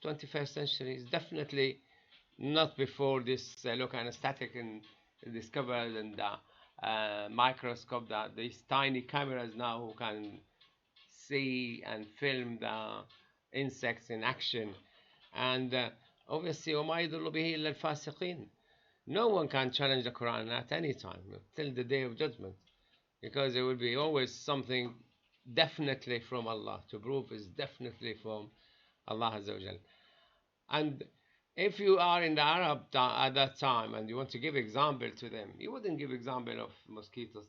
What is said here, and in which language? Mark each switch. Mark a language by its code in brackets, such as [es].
[en] 21st century is definitely not before this look anesthetic and discovered, and microscope, that these tiny cameras now who can see and film the insects in action. And obviously [ar] وما يضل به إلا الفاسقين. [en] No one can challenge the Quran at any time till the day of judgment, because there will be always something definitely from Allah to prove is definitely from Allah Azza wa Jal. And if you are in the Arab at that time and you want to give example to them, you wouldn't give example of mosquitoes.